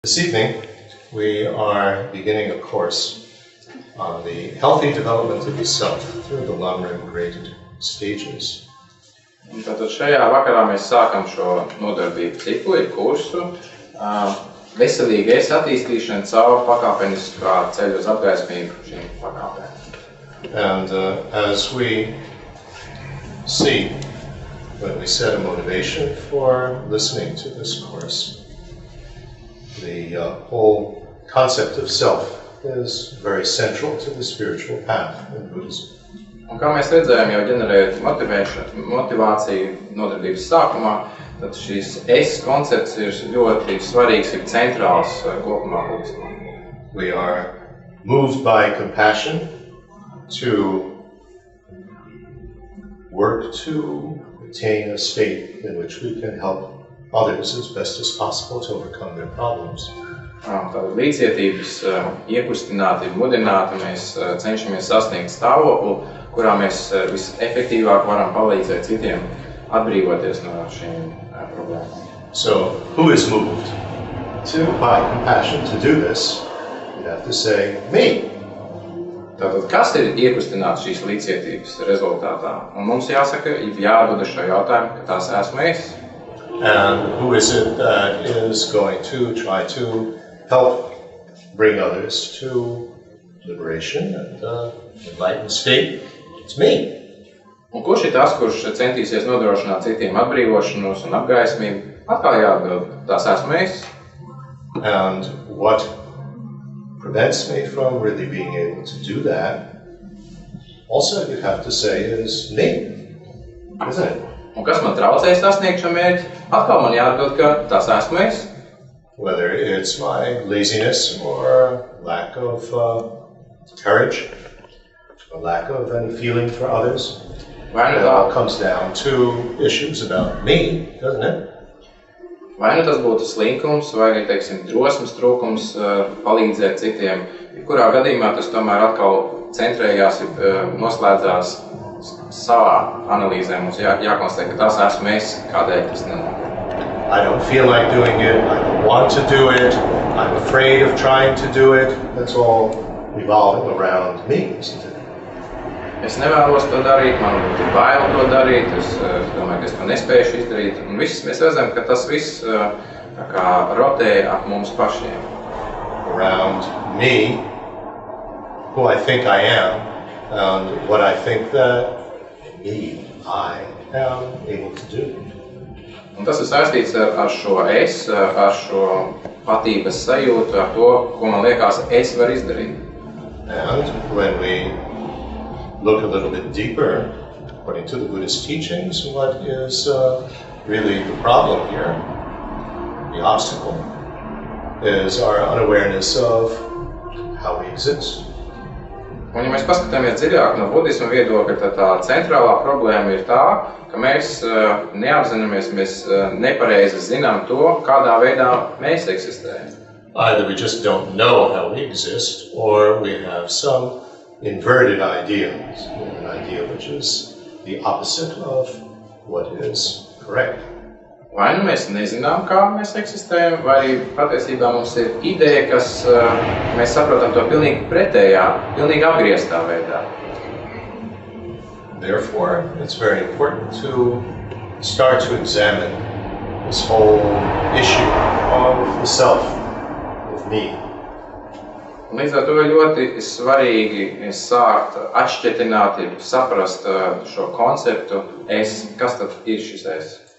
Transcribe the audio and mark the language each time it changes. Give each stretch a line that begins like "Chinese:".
English: This evening, we are beginning a course on the healthy development of the self through the Lama-graded stages.
Latvian: Tātad šajā vakarā mēs sākam šo nodarbību ciklu, kursu veselīgais attīstīšana caur pakāpeniskā ceļu uz apgaismību šīm pakāpēm.
English: And as we see, when we set a motivation for listening to this course, the whole concept of self is very central to the spiritual path in Buddhism.
Latvian: Un kā mēs redzējām, jau ģenerējot motivāciju nodarbības sākumā, tad šīs es koncepts ir ļoti svarīgs, ir centrāls kopumā budismā.
English: We are moved by compassion to work to attain a state in which we can help others as best as possible to overcome their problems.
Latvian: Tātad līdzcietības iekustināti, mudināti mēs cenšamies sasniegt stāvokli, kurā mēs visefektīvāk varam palīdzēt citiem atbrīvoties no šīm problēmām.
English: So, who is moved by compassion to do this? You have to say, me.
Latvian: Tātad, kas ir iekustināts šīs līdzcietības rezultātā? Un mums jāsaka, jāatbild šo jautājumu, ka tās esmu es.
English: And who is it that is going to try to help bring others to liberation and enlightened state? It's me.
Latvian: Un kurš ir tas, kurš centīsies nodrošināt citiem atbrīvošanos un apgaismību? Atkal jāatbild, tās esmu es.
English: And what prevents me from really being able to do that, also you have to say, is me, isn't it?
Latvian: Un kas man traucēja sasniegt šo mērķi? Atkal man jāatbild, ka tās esmu es.
English: Whether it's my laziness or lack of courage, or lack of any feeling for others, it all comes down to issues about me, doesn't it?
Latvian: Vai nu tas būtu slinkums, vai arī, teiksim, drosmes trūkums palīdzēt citiem. Kurā gadījumā tas tomēr atkal centrējās, noslēdzās savā analīzē. Mums jākonstatē, ka tas esmu es, kādēļ tas nenotiek.
English: I don't feel like doing it, I don't want to do it, I'm afraid of trying to do it. That's all revolving around me, isn't it?
Latvian: Es nevēlos to darīt, man būtu bail to darīt, es domāju, ka es to nespēšu izdarīt. Un viss mēs redzam, ka tas viss tā kā rotē ap mums pašiem.
English: Around me, who I think I am, and what I think that I am able to do.
Latvian: Un tas ir saistīts ar šo es, ar šo patības sajūtu, ar to, ko man liekas es varu izdarīt.
English: And when we look a little bit deeper, according to the Buddhist teachings, what is really the problem here, the obstacle, is our unawareness of how we exist.
Latvian: Un, ja mēs paskatāmies dziļāk no budisma viedokļa, tad tā centrālā problēma ir tā, ka mēs neapzināmies, mēs nepareizi zinām to, kādā veidā mēs eksistējam.
English: Either we just don't know how we exist, or we have some inverted ideas, an idea which is the opposite of what is correct.
Latvian: Vai nu mēs nezinām, kā mēs eksistējam, vai arī patiesībā mums ir ideja, kas mēs saprotam to pilnīgi pretējā, pilnīgi apgrieztā veidā.
English: Therefore, it's very important to start to examine this whole issue of the self, of me.
Latvian: Un līdz ar to ir ļoti svarīgi sākt atšķetināt, saprast šo konceptu es, kas tad ir šis es.